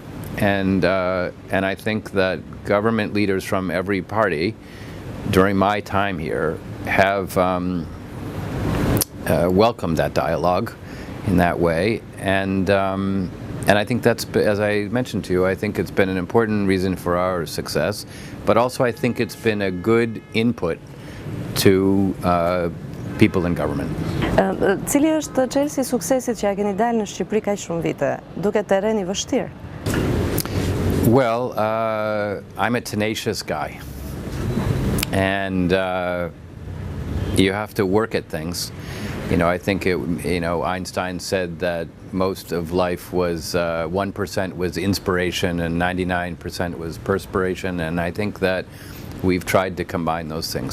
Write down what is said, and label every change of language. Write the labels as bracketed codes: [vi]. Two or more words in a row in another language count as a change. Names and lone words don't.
[en] And I think that government leaders from every party during my time here have welcomed that dialogue in that way. And I think that's, as I mentioned to you, I think it's been an important reason for our success, but also I think it's been a good input to people in government. [sq] Cili është çelësi I suksesit që ja keni dalë në Shqipëri kaq shumë vite? Duket terreni vështirë. [en] Well, I'm a tenacious guy, and you have to work at things. You know, I think Einstein said that most of life was 1% was inspiration and 99% was perspiration, and I think that we've tried to combine those things.